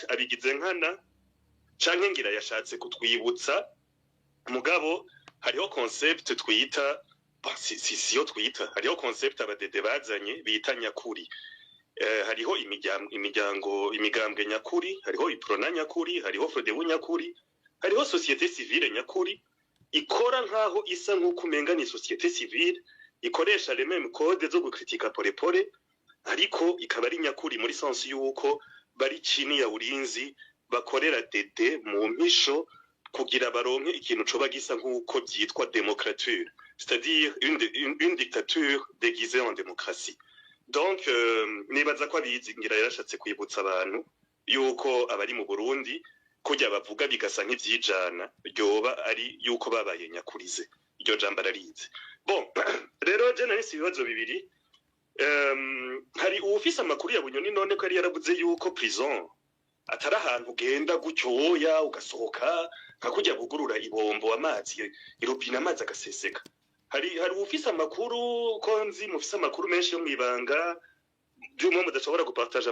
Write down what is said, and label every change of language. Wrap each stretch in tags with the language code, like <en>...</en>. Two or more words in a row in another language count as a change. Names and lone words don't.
<rn>abigize nkana canke ngira yashatse kutwibutsa mugabo hariho concept twita siyo twita hariho concept abadede bazanye bita nyakuri hariho imigambwe nyakuri hariho iprona nyakuri hariho frodebu nyakuri hariho</rn> <fr>societe civile</fr> <rn>nyakuri ikora nkaho isa nk'uko umenga ni</rn> <fr>societe civile</fr> <rn>ikoresha</rn> <fr>les mêmes codes</fr> <rn>zo gukritika polepole ariko ikaba ari nyakuri muri sense yuko bari</rn> <sw>chini ya ulinzi</sw> <rn>bakorera dede mu mpisho kugira baronke ikintu coba gisa nk'uko byitwa démocrature</rn> <fr>c'est-à-dire une dictature déguisée en démocratie</fr> <rn>donc nibaza ko abizi ngira yarashatse kwibutsa abantu yuko abari mu Burundi kujya bavuga bigasa nk'ivyijana ryoba ari yuko babaye nyakurize iryo jambo ararize bon rero je nari ibibazo bibiri hari uwufise amakuru ya Bunyoni none ko ari yaravuze yuko prison atari ahantu ugenda gucyoya ugasohoka nka kujya bugurura ibombo amazi irobina amazi agaseseka hari ufise amakuru ko nzi mufise amakuru menshi yo mwibanga by'umwe mudashobora gupartage</rn>